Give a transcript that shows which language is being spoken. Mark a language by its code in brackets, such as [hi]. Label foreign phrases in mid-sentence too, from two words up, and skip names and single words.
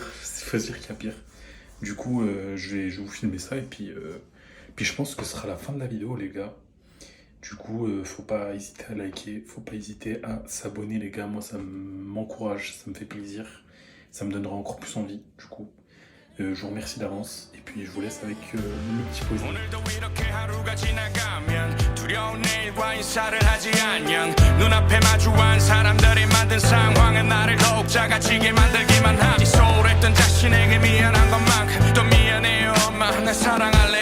[fr] Faut se dire qu'il y a pire. Du coup, je vais vous filmer ça et puis je pense que ce sera la fin de la vidéo les gars. Du coup, faut pas hésiter à liker, faut pas hésiter à s'abonner les gars. Moi ça m'encourage, ça me fait plaisir. Ça me donnera encore plus envie du coup. Je vous remercie d'avance et puis je vous laisse avec le petit posing. [ko] 오늘도 이렇게 하루가 지나가면 두려운 내일과 인사를 하지 않냐 눈앞에 마주한 사람들이 만든 상황은 나를 더욱 작아지게 만들기만 하니 소홀했던 자신에게 미안한 것만큼 또 미안해요 엄마 날 사랑하는